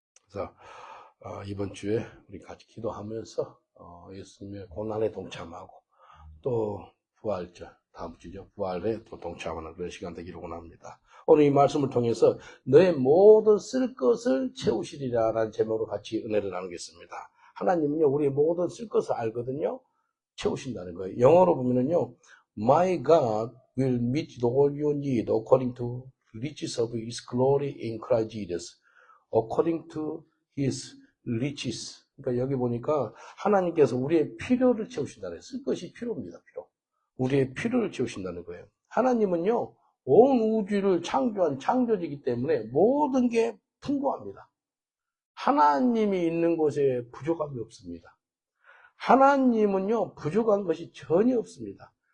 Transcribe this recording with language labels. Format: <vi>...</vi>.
<ko>그래서 이번 주에 우리 같이 기도하면서 예수님의 고난에 동참하고 또 부활절, 다음 주죠. 부활에 또 동참하는 그런 시간 되기를 원합니다. 오늘 이 말씀을 통해서 너의 모든 쓸 것을 채우시리라 라는 제목으로 같이 은혜를 나누겠습니다. 하나님은요, 우리의 모든 쓸 것을 알거든요. 채우신다는 거예요. 영어로 보면은요,</ko> <en>My God will meet all your need according to riches of His glory in Christ Jesus. According to His riches.</en> <ko>그러니까 여기 보니까 하나님께서 우리의 필요를 채우신다는 거예요. 쓸 것이 필요입니다. 필요. 우리의 필요를 채우신다는 거예요. 하나님은요, 온 우주를 창조한 창조주이기 때문에 모든 게 풍부합니다. 하나님이 있는 곳에 부족함이 없습니다. 하나님은요, 부족한 것이 전혀 없습니다.</ko>